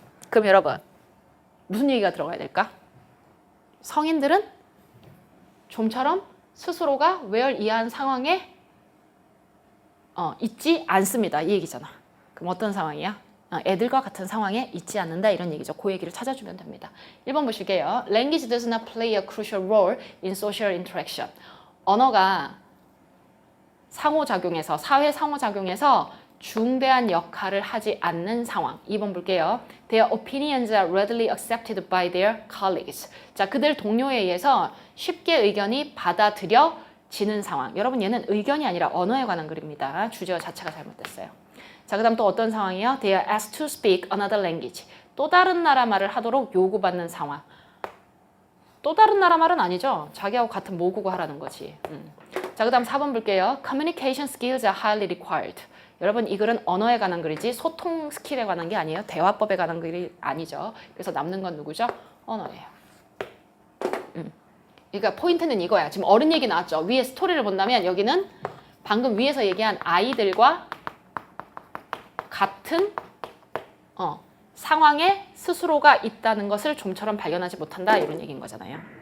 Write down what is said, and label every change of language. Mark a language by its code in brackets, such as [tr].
[ko] 그럼 여러분 무슨 얘기가 들어가야 될까? 성인들은 좀처럼 스스로가 where 이한 상황에 있지 않습니다. 이 얘기잖아. 그럼 어떤 상황이야? 애들과 같은 상황에 있지 않는다 이런 얘기죠. 그 얘기를 찾아주면 됩니다. 1번 보실게요. [en] Language does not play a crucial role in social interaction. [ko] 언어가 상호작용에서 사회 상호작용에서 중대한 역할을 하지 않는 상황. 2번 볼게요. [en] Their opinions are readily accepted by their colleagues. [ko] 자, 그들 동료에 의해서 쉽게 의견이 받아들여지는 상황. 여러분 얘는 의견이 아니라 언어에 관한 글입니다. 주제어 자체가 잘못됐어요. 자, 그 다음 또 어떤 상황이요? [en] They are asked to speak another language. [ko] 또 다른 나라 말을 하도록 요구받는 상황. 또 다른 나라 말은 아니죠. 자기하고 같은 모국어 하라는 거지. 자, 그 다음 4번 볼게요. [en] Communication skills are highly required. [ko] 여러분 이 글은 언어에 관한 글이지 소통 스킬에 관한 게 아니에요. 대화법에 관한 글이 아니죠. 그래서 남는 건 누구죠? 언어예요. 그러니까 포인트는 이거야. 지금 어른 얘기 나왔죠. 위에 스토리를 본다면 여기는 방금 위에서 얘기한 아이들과 같은 상황에 스스로가 있다는 것을 좀처럼 발견하지 못한다 이런 얘기인 거잖아요.